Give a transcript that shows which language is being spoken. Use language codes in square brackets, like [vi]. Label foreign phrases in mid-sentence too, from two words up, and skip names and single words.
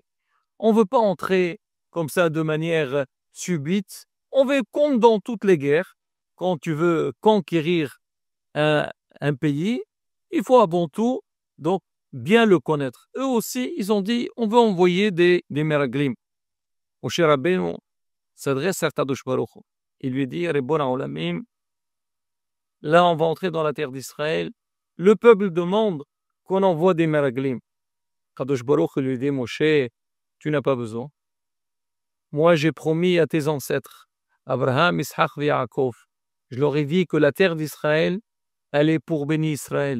[fr] On ne veut pas entrer comme ça de manière subite. On veut comme dans toutes les guerres, quand tu veux conquérir un pays, il faut avant tout donc bien le connaître. Eux aussi, ils ont dit, on veut envoyer des meraglim. Moshe Rabbeinu s'adresse à Kadosh Baruch Hu. Il lui dit, [he] ריבון העולמים, [fr] là on va entrer dans la terre d'Israël. Le peuple demande qu'on envoie des meraglim. Kadosh Baruch Hu lui dit, Moshe, tu n'as pas besoin. Moi j'ai promis à tes ancêtres, Abraham, Ishaq et Yaakov, je leur ai dit que la terre d'Israël, elle est pour bénir Israël.